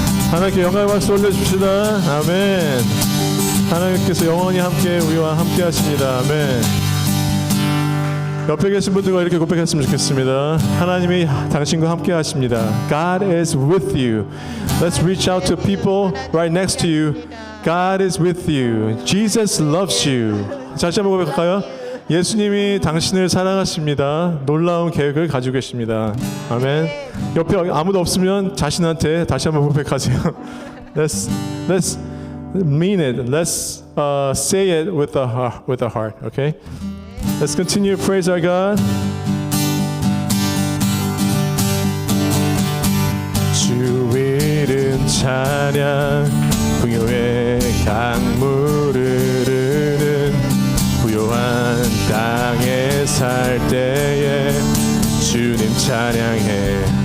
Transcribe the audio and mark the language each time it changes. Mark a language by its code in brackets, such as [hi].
[ko] 하나님께 영광의 박수 올려줍시다. 아멘. 하나님께서 영원히 함께 우리와 함께 하십니다. 아멘. 옆에 계신 분들과 이렇게 고백했으면 좋겠습니다. 하나님이 당신과 함께 하십니다. [en] God is with you. Let's reach out to people right next to you. God is with you. Jesus loves you. [ko] 다시 한번 고백할까요? 예수님이 당신을 사랑하십니다. 놀라운 계획을 가지고 계십니다. 아멘. 옆에 아무도 없으면 자신한테 다시 한번 고백하세요. [en] Let's mean it. Let's say it with the heart. Okay. Let's continue to praise our God. [ko] 주 이름 찬양 풍요의 강물을 흐르는 부요한 땅에 살 때에 주님 찬양해.